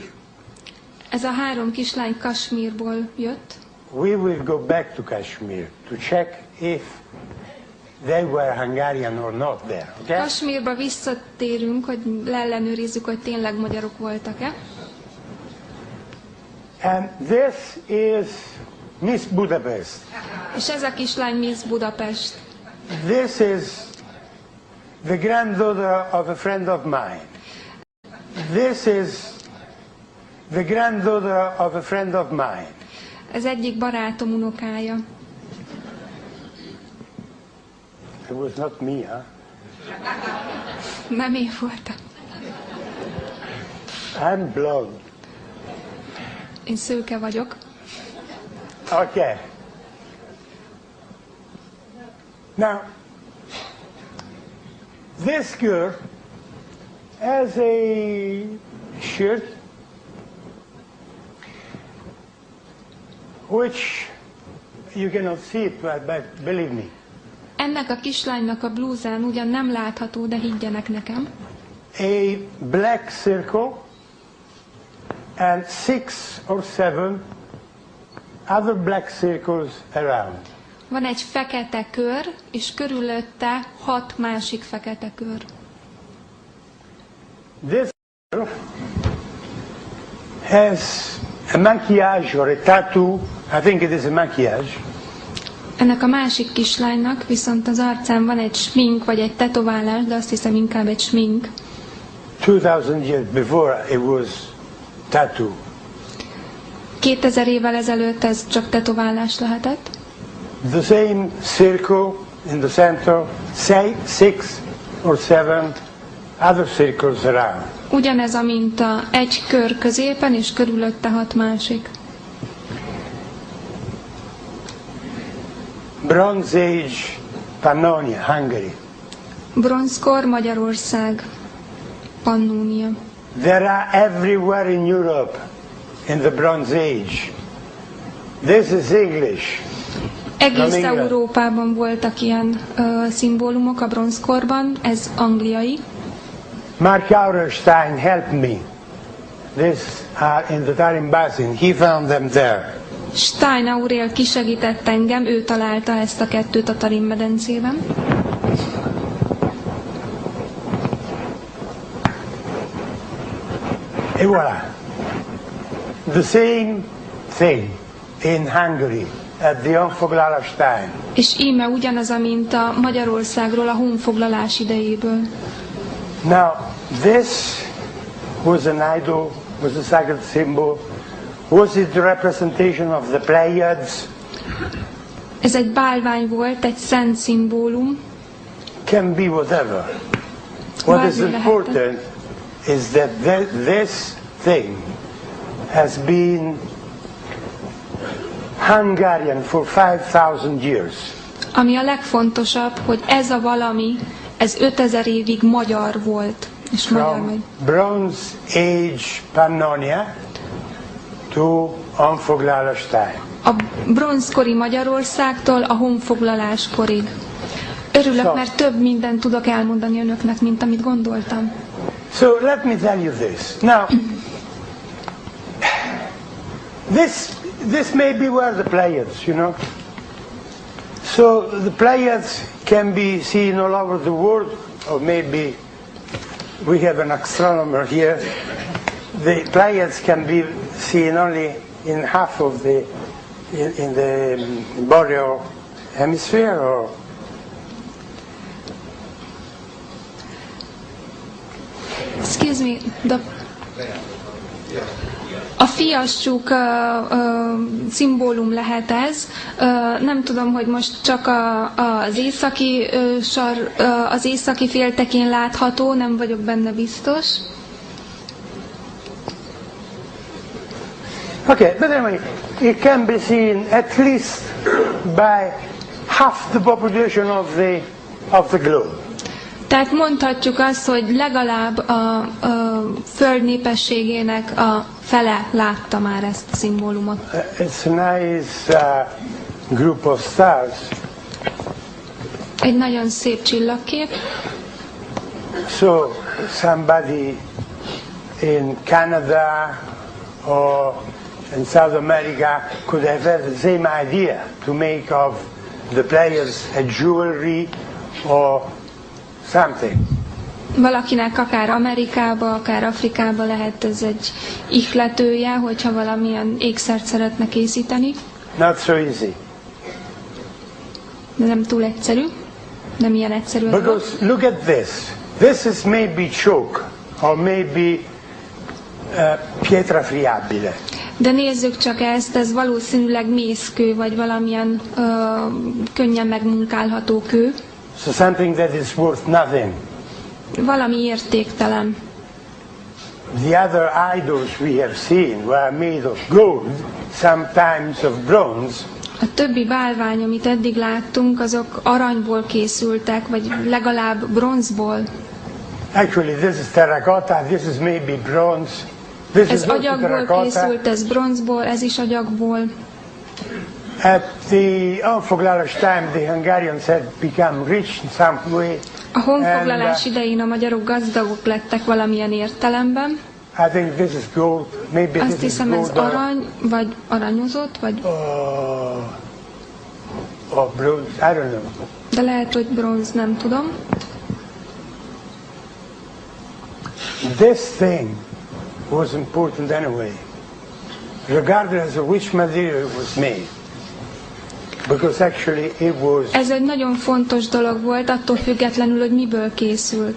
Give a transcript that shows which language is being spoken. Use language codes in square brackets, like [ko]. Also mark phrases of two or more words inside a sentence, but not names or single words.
[hu] Ez a három kislány Kasmírból jött. [en] We will go back to Kashmir to check if they were Hungarian or not there. Okay? [hu] Kasmírba visszatérünk, hogy leellenőrizzük, hogy tényleg magyarok voltak-e. [en] And this is Miss Budapest. [hu] És ez a kislány Miss Budapest. [en] This is the granddaughter of a friend of mine. This is the granddaughter of a friend of mine. [hu] Ez egyik barátom unokája. [en] It was not me, huh? [hu] Nem én voltam. [en] I'm blonde. [hu] Én szőke vagyok. [en] Okay. Now, this girl has a shirt which you cannot see it, but believe me. [hu] Ennek a kislánynak a blúzán ugyan nem látható, de higgyenek nekem. [en] A black circle and 6 or 7 other black circles around. [hu] Van egy fekete kör, és körülötte 6 másik fekete kör. [en] This girl has a maquillage or a tattoo. I think it is a maquillage. [hu] Ennek a másik kislánynak viszont az arcán van egy smink, vagy egy tetoválás, de azt hiszem inkább egy smink. [en] 2000 years before it was tattoo. [hu] 2000 évvel ezelőtt ez csak tetoválás lehetett. [en] The same circle in the center, say 6 or 7 other circles around. [hu] Ugyanez a minta, egy kör középen, és körülötte 6 másik. [en] Bronze Age Pannonia, Hungary. [hu] Bronzkor, Magyarország, Pannónia. [en] There are everywhere in Europe in the Bronze Age. This is English. [hu] Egész Európában voltak ilyen szimbólumok a bronzkorban, ez angliai. [en] Mark Auerstein helped me. These are in the Tarim Basin. He found them there. [hu] Stein Aurél kisegített engem, ő találta ezt a kettőt a Tarim medencében. [fr] Et voilà. [en] The same thing in Hungary at the honfoglalás time. [hu] És íme ugyanaz, mint a Magyarországról a honfoglalás idejéből. [en] Now, this was an idol, was a sacred symbol. Was it the representation of the Pleiades? [hu] Ez egy bálvány volt, egy szent szimbólum. [en] Can be whatever. What is important is that this thing has been Hungarian for 5,000 years. [hu] Ami a legfontosabb, hogy ez a valami, ez 5000 évig magyar volt. És magyar megy. [en] Bronze Age Pannonia to honfoglalás time. [hu] A bronzkori Magyarországtól a honfoglaláskorig. Örülök, mert több mindent tudok elmondani önöknek, mint amit gondoltam. [en] So let me tell you this. Now, this may be where the Pleiades, you know. So the Pleiades can be seen all over the world, or maybe we have an astronomer here. The Pleiades can be seen only in half of the in the boreal hemisphere, or excuse me, [hu] a fiassuk szimbólum lehet ez. Nem tudom, hogy most csak az északi féltekén látható, nem vagyok benne biztos. [en] okay, but anyway, it can be seen at least by half the population of the globe. [hu] Tehát mondhatjuk azt, hogy legalább a föld népességének a fele látta már ezt a szimbólumot. [en] It's a nice group of stars. [hu] Egy nagyon szép csillagkép. [en] So somebody in Canada or in South America could have had the same idea to make of the Pleiades a jewelry or something. [hu] Valakinek akár Amerikába, akár Afrikába lehet ez egy ihletője, hogyha valamilyen ékszert szeretne készíteni. [en] Not so easy. [hu] De nem túl egyszerű. Nem ilyen egyszerű. [en] Because look at this. This is maybe chalk or maybe [it] pietra friabile. [hu] De nézzük csak ezt, ez valószínűleg mészkő, vagy valamilyen könnyen megmunkálható kő. [en] So something that is worth nothing. [hu] Valami értéktelen. [en] The other idols we have seen were made of gold, sometimes of bronze. [hu] A többi bálvány, amit eddig láttunk, azok aranyból készültek, vagy legalább bronzból. [en] Actually, this is terracotta, this is maybe bronze. This [hu] Ez [en] is also [hu] agyagból [en] terracotta. [hu] készült, ez bronzból, ez is agyagból. [en] At the honfoglalás time, the Hungarians had become rich in some way. [hu] A honfoglalás idején a magyarok gazdagok lettek valamilyen értelemben. [en] I think this is gold. Maybe [hu] Azt [en] this is [hu] hiszem, ez [en] gold [hu] arany, vagy aranyozott, vagy... [en] or bronze. I don't know. [hu] De lehet, hogy bronz, nem tudom. [en] This thing was important anyway, regardless of which material it was made. Because actually it was. [hu] Ez egy nagyon fontos dolog volt, attól függetlenül, hogy miből készült.